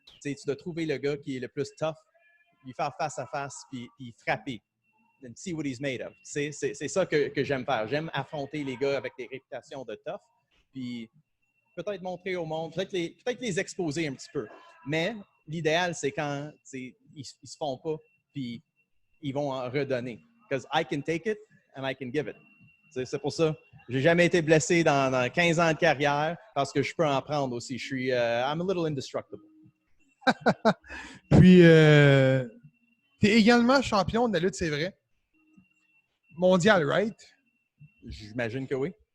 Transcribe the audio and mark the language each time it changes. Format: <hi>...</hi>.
<fr>Tu dois trouver le gars qui est le plus tough, lui faire face à face, puis frapper.</fr> <en>And see what he's made of.</en> <fr>C'est ça que j'aime faire. J'aime affronter les gars avec des réputations de tough, puis peut-être montrer au monde, peut-être les exposer un petit peu. Mais l'idéal, c'est quand ils se font pas, puis ils vont en redonner.</fr> <en>Because I can take it and I can give it.</en> <fr>C'est pour ça. J'ai jamais été blessé dans 15 ans de carrière parce que je peux en prendre aussi. Je suis</fr> <en>I'm a little indestructible.</en> <fr>Puis, tu es également champion de la lutte, c'est vrai. Mondial, right? J'imagine que oui.</fr>